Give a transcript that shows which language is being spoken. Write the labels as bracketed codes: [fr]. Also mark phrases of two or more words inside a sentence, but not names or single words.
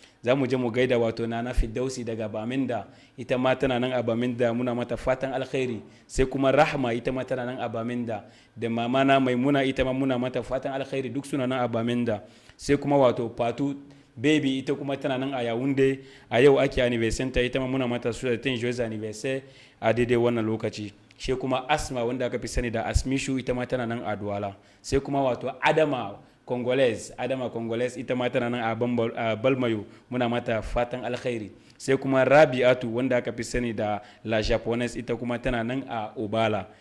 [ha] Za mu je mu gaida wato Nana Fidausi daga Baminda, ita ma tana nan a Baminda, muna mata fatan alkhairi. Sai kuma Rahma, ita ma tana nan a Baminda, da mama na Maimuna, ita ma muna mata fatan alkhairi, duk suna nan a Baminda. Sai kuma wato Fatu Baby, ita kuma tana nan a Yaounde, a yau ake anniversary ta, ita ma muna mata su da ten [fr] joyeux anniversaire [ha] a daidai wannan lokaci. Sai kuma Asma, wanda aka fi sani da Asmishu, ita ma tana nan a Douala. Sai kuma wato Adama Congolese, Adama Congolese, ita ma tana nan a Bambal-, a Balmayo, muna mata fatan alkhairi. Sai kuma Rabi'atu, wanda aka fi sani da La Japonaise, ita kuma tana nan a Obala.